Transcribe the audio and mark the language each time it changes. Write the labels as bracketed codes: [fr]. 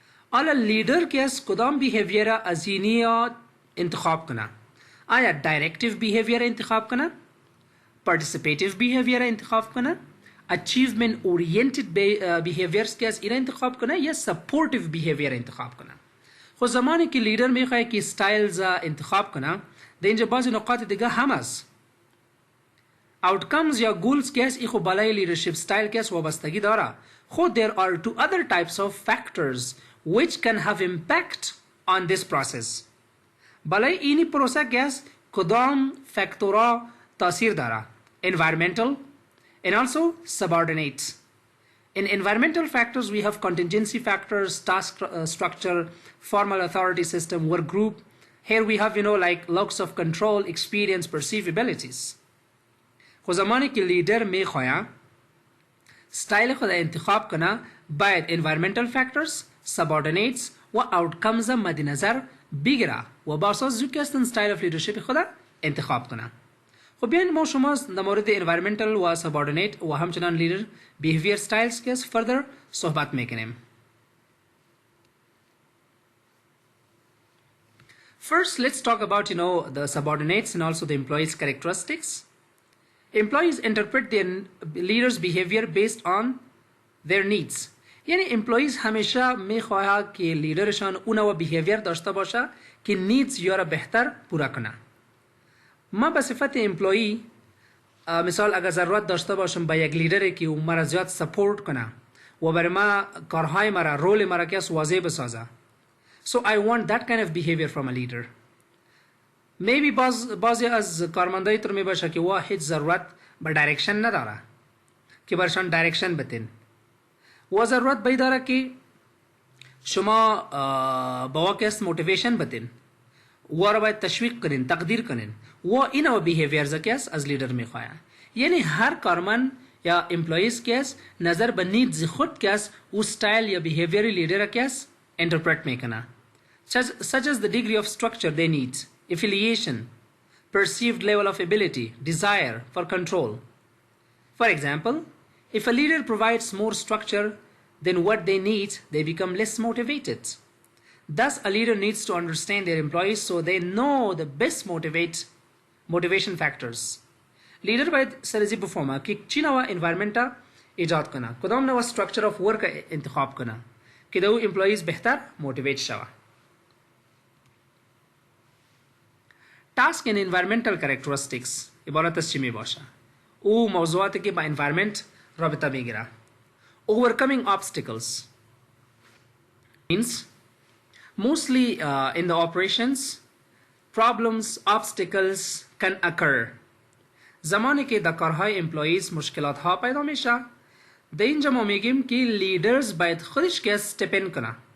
[fa] حالا لیدر که از کدام بیهیویر از اینی انتخاب کنه؟ آیا دایرکتیو بیهیویر انتخاب کنه؟ پارتیسیپیتیو بیهیویر انتخاب کنه؟ اچیومنت اورینتد بیهیویرز که از این انتخاب کنه یا سپورتیو بیهیویر انتخاب کنه؟ خود زمانی که لیدر میخواه که ستایلز انتخاب کنه در اینجا بعضی نقاط دیگه هم است. outcomes یا goals که است ای خود بالای leadership style که است وابستگی داره. [en] خود there are two other types of factors which can have impact on this process. [fa] بالای اینی پروسه که است کدام فاکتورها تاثیر داره؟ [en] environmental and also subordinate. In environmental factors we have contingency factors, task structure, formal authority system, work group. Here we have like locus of control, experience, perceived abilities. [fa] خود زمانی که لیدر میخواه ستایل خود انتخاب کنه باید environmental factors, subordinates و outcomes مد نظر بگیره و با اساس زو که استن ستایل of leadership خود انتخاب کنه. خب بیاین ما شما در مورد environmental و subordinate و همچنان leader behavior styles که further صحبت میکنیم. [en] First let's talk about the subordinates and also the employees characteristics. Employees interpret their leaders behavior based on their needs. [fa] یعنی employees همیشه میخواه که لیدرشان اونو behavior داشته باشه که needs یا را بهتر پورا کنه. ما به صفت employee مثال اگر ضرورت داشته باشم به یک لیدری که اون مرا زیاد سپورت کنه و برای ما کارهای مرا رول مرا که واضح بسازه. [en] So I want that kind of behavior from a leader. [fa] Maybe بعضی از کارمندای تر می باشه که وا هیچ ضرورت به دایرکشن نداره که برشان دایرکشن بتین و ضرورت بی داره که شما با واقعیت موتیویشن بتین و را باید تشویق کنین، تقدیر کنین و اینا بیهیویرز که از لیدر می خواهد. یعنی هر کارمند یا امپلویز که نظر به نیدز خود که او ستایل یا بیهیویر لیدر که انترپرت میکنه. [en] such as the degree of structure they need, affiliation, perceived level of ability, desire for control. For example, if a leader provides more structure than what they need, they become less motivated. Thus, a leader needs to understand their employees so they know the best motivation factors. [fa] Leader باید سرزی بفهمه که چی نوع environment ایجاد کنه، کدام نوع structure of work انتخاب کنه که دو employees بهتر motivate شوه. [en] Task and environmental characteristics [fa] عبارت از چی می باشه؟ او موضوعاتی که با environment رابطه میگیره. [en] Overcoming obstacles means mostly in the operations problems obstacles can occur. [fa] زمانی که در کارهای employees مشکلات ها پیدا میشه، در اینجا ما میگیم که leaders باید خودش که step in کنه.